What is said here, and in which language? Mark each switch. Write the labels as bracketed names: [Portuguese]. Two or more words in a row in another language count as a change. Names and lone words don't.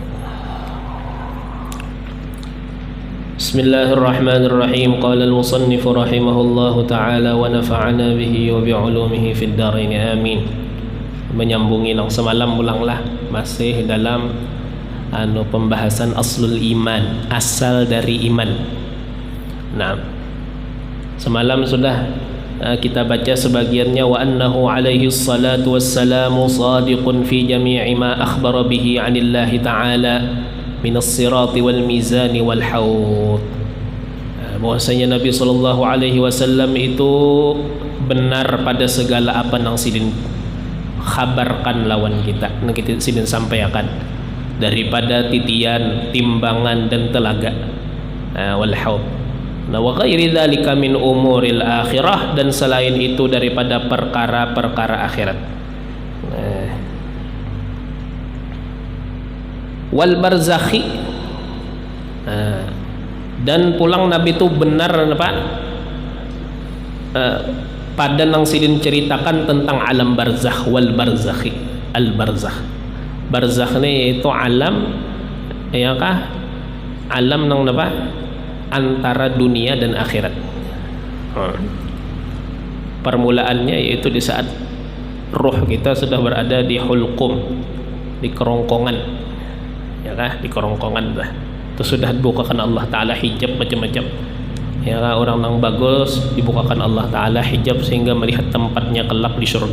[Arabic] Bismillahirrahmanirrahim. قال المصنف رحمه الله تعالى ونفعنا به وبعلومه في الدارين آمين. [Banjar] Menyambungi nang semalam ulanglah, masih dalam pembahasan [Arabic] أصل الإيمان, [Banjar] asal dari iman. Nah, semalam sudah kita baca sebagiannya, [Arabic] وأنه عليه الصلاة والسلام صادق في جميع ما أخبر به عن الله تعالى من الصراط والميزان والحوض. [Banjar] Bahwasanya Nabi [Arabic] صلى الله عليه وسلم [Banjar] itu benar pada segala apa nang sidin khabarkan lawan kita, nang kita sidin sampaikan daripada titian, timbangan dan telaga, [Arabic] والحوض. [Banjar] Nah, [Arabic] وغير ذلك من أمور الآخرة, [Banjar] dan selain itu daripada perkara-perkara akhirat. [Arabic] والبرزخ, [Banjar] dan pulang Nabi itu benar apa, pada nang sidin ceritakan tentang alam barzakh, [Arabic] والبرزخ, البرزخ. [Banjar] Barzakh ni itu alam, ya kah, alam nang apa, antara dunia dan akhirat. Permulaannya yaitu di saat ruh kita sudah berada di hulqum, di kerongkongan, ya kah, di kerongkongan dah. Itu sudah dibukakan Allah Ta'ala hijab macam-macam, ya kah, orang yang bagus dibukakan Allah Ta'ala hijab sehingga melihat tempatnya kelak di surga.